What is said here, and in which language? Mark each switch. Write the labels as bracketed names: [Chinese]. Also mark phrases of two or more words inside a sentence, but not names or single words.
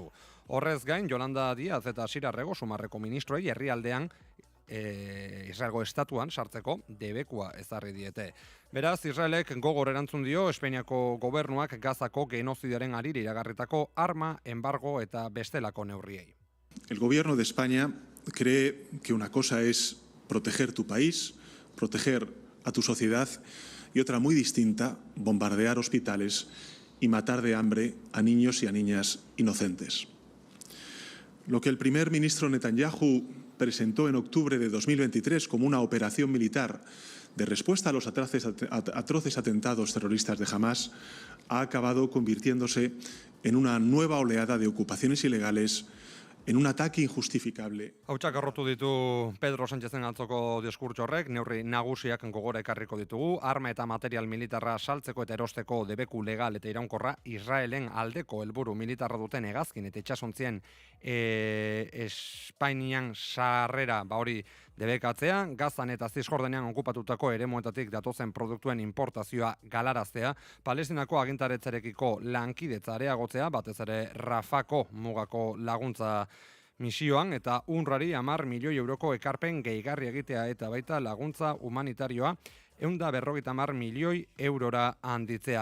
[Basque] Horrez gain, Yolanda Díaz eta Sira Rego Sumarreko ministroei herrialdean Israelgo estatuan sartzeko debekua ezarri diete. Beraz, Israelek gogor erantzun dio Espainiako gobernuak Gazako genozidiaren harira iragarritako arma, embargo eta bestelako neurriei. [Spanish] El gobierno de España cree que una cosa es proteger tu país, proteger a tu sociedad, y otra muy distinta, bombardear hospitales y matar de hambre a niños y a niñas inocentes. Lo que el primer ministro Netanyahu presentó en octubre de 2023 como una operación militar de respuesta a los atroces atentados terroristas de Hamás ha acabado convirtiéndose en una nueva oleada de ocupaciones ilegales, en un ataque injustificable. [Basque] Hautsak arrotu ditu Pedro Sánchezen atzoko diskurtso horrek, neurri nagusiak gogora ekarriko ditugu, arma eta material militarra saltzeko eta erosteko debeku legal eta iraunkorra Israelen aldeko helburu militarra duten hegazkin eta itxasontzien Espainian sarrera hori debekatzea, Gazan eta Zisjordanean okupatutako eremuetatik datozen produktuen importazioa galaraztea, Palestinako agintaritzarekiko lankidetza areagotzea, batez ere Rafako mugako laguntza misioan eta UNRWAri 10 milioi euroko ekarpen gehigarri egitea eta baita laguntza humanitarioa 150 milioi eurora handitzea.